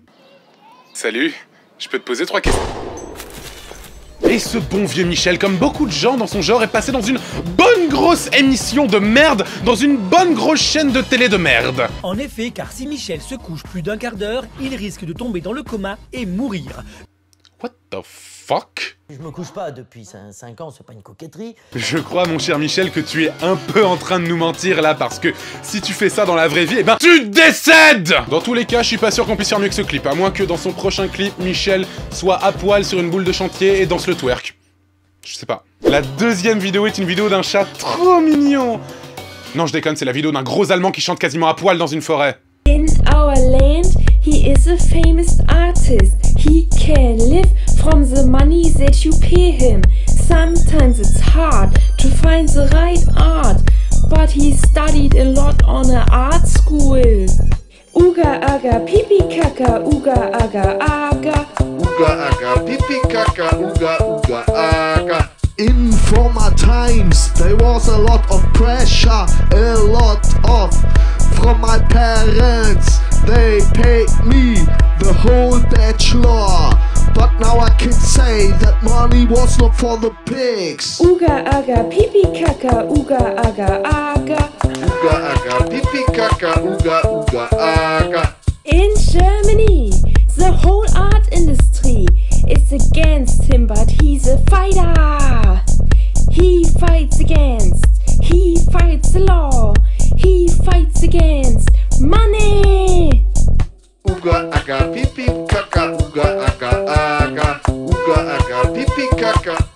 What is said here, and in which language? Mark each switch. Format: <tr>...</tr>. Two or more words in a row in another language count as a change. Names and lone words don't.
<fr>Salut, je peux te poser 3 questions. Et ce bon vieux Michel, comme beaucoup de gens dans son genre, est passé dans une bonne grosse émission de merde, dans une bonne grosse chaîne de télé de merde. En effet, car si Michel se couche plus d'un quart d'heure, il risque de tomber dans le coma et mourir.</fr> <en>What the fuck?</en> <fr>Je me couche pas depuis 5 ans, c'est pas une coquetterie. Je crois, mon cher Michel, que tu es un peu en train de nous mentir là, parce que si tu fais ça dans la vraie vie, eh ben, tu décèdes! Dans tous les cas, je suis pas sûr qu'on puisse faire mieux que ce clip, à moins que dans son prochain clip, Michel soit à poil sur une boule de chantier et danse le twerk. Je sais pas. La deuxième vidéo est une vidéo d'un chat trop mignon. Non, je déconne, c'est la vidéo d'un gros Allemand qui chante quasiment à poil dans une forêt.</fr> <en>In our land, he is a famous artist. He can live from the money that you pay him. Sometimes it's hard to find the right art, but he studied a lot on an art school. Uga aga pipi kaka, uga aga aga. Uga aga pipi kaka, uga uga aga. In former times there was a lot of pressure, a lot of from my parents. They paid me the whole bachelor, but now I can say that money was not for the pigs. Uga aga pipi kaka, uga aga aga. Uga aga pipi kaka, uga uga aga. In Germany, the whole art industry is against him, but he's a fighter. He fights the law. He fights against money. Uga aga pipi kaka, uga aga aga. Uga aga pipi kaka.</en>